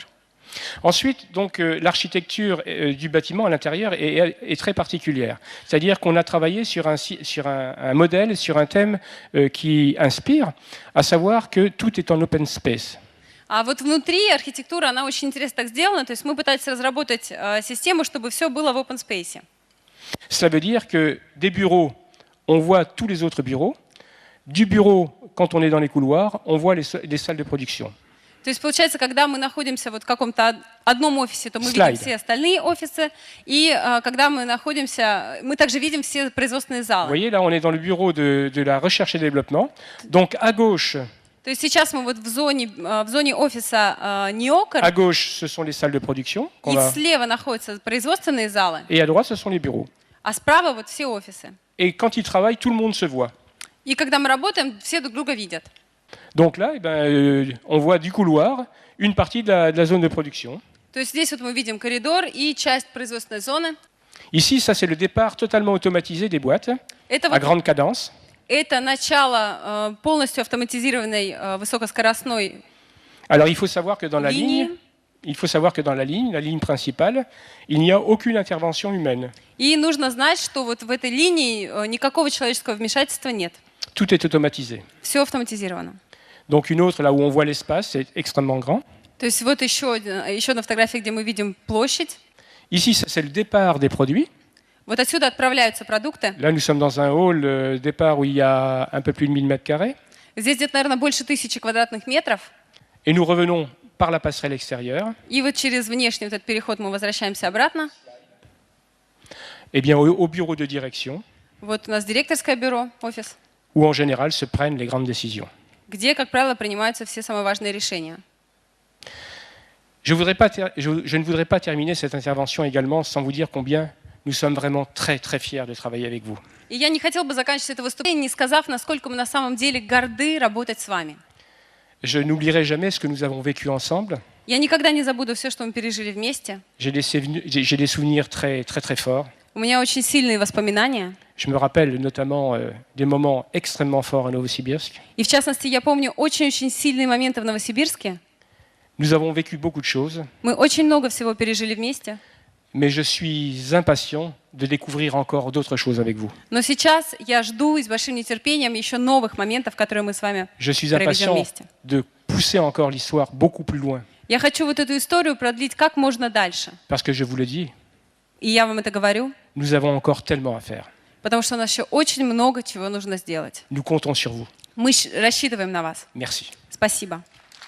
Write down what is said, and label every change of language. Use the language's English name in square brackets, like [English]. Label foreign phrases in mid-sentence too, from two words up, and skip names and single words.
[French] Ensuite, donc, l'architecture du bâtiment à l'intérieur est très particulière. C'est-à-dire qu'on a travaillé sur un modèle, sur un thème qui inspire, à savoir que tout est en [English] open space. [Russian] А вот внутри архитектура, она очень интересно так сделана. То есть мы пытались разработать систему, чтобы все было в [English] open space. [French] Cela veut dire que des bureaux, on voit tous les autres bureaux. Du bureau, quand on est dans les couloirs, on voit les salles de production. [Russian] То есть получается, когда мы находимся вот в каком-то одном офисе, то мы видим все остальные офисы, и когда мы находимся, мы также видим все производственные [French] Vous [Russian] залы. [French] voyez, là, on est dans le bureau de la recherche et développement. Donc, à gauche, [Russian] То есть сейчас мы вот в зоне офиса неокр, [French] à gauche, ce sont les salles de production. [Russian] и слева находятся производственные залы, [French] Et à droite, ce sont les bureaux. [Russian] а справа вот все офисы. [French] Et quand ils travaillent, tout le monde se voit. [Russian] И когда мы работаем, все друг друга видят. [French] Donc là, eh ben, on voit du couloir une partie de la zone de production. [Russian] То есть здесь вот мы видим коридор и часть производственной зоны. [French] Ici, ça c'est le départ totalement automatisé des boîtes [Russian] Это [French] à [Russian] вот [French] grande cadence. [Russian] это начало полностью автоматизированной высокоскоростной [French] Alors il faut savoir que dans la [Russian] линии. [French] ligne, la ligne principale, il n'y a aucune intervention humaine. [Russian] И нужно знать, что вот в этой линии никакого человеческого вмешательства нет. [French] Tout est automatisé. [Russian] Все автоматизировано. [French] Donc une autre, là où on voit l'espace, c'est extrêmement grand. [Russian] То есть вот еще одна фотография, где мы видим площадь. [French] Ici, c'est le départ des produits. [Russian] Вот отсюда отправляются продукты. [French] Là, nous sommes dans un hall départ où il y a un peu plus de 1000 mètres carrés. [Russian] Здесь где-то, наверное, больше 1000 квадратных метров. [French] Et nous revenons par la passerelle extérieure. [Russian] И вот через внешний вот этот переход мы возвращаемся обратно. [French] Eh bien, au bureau de direction, [Russian] Вот у нас директорское бюро, офис, [French] où en général se prennent les grandes décisions. [Russian] где, как правило, принимаются все самые важные решения. [French] Je ne voudrais pas terminer cette intervention également sans vous dire combien nous sommes vraiment très très fiers de travailler avec vous. [Russian] И я не хотела бы заканчивать это выступление, не сказав, насколько мы на самом деле горды работать с вами. [French] Je n'oublierai jamais ce que nous avons vécu ensemble. [Russian] Я никогда не забуду все, что мы пережили вместе. [French] J'ai des souvenirs très très très forts. [Russian] У меня очень сильные воспоминания. [French] Je me rappelle notamment des moments extrêmement forts à Novosibirsk. [Russian] И в частности, я помню очень-очень сильные моменты в Новосибирске. [French] Nous avons vécu beaucoup de choses, [Russian] Мы очень много всего пережили вместе. [French] mais je suis impatient de découvrir encore d'autres choses avec vous. [Russian] Но сейчас я жду и с большим нетерпением еще новых моментов, которые мы с вами [French] Je suis [Russian] проведем [French] impatient [Russian] вместе. [French] de pousser encore l'histoire beaucoup plus loin, [Russian] Я хочу вот эту историю продлить как можно дальше. [French] parce que je vous le dis, [Russian] И я вам это говорю, [French] nous avons encore tellement à faire. [Russian] потому что у нас еще очень много чего нужно сделать. [French] Nous comptons sur vous. [Russian] Мы рассчитываем на вас. [French] Merci. [Russian] Спасибо.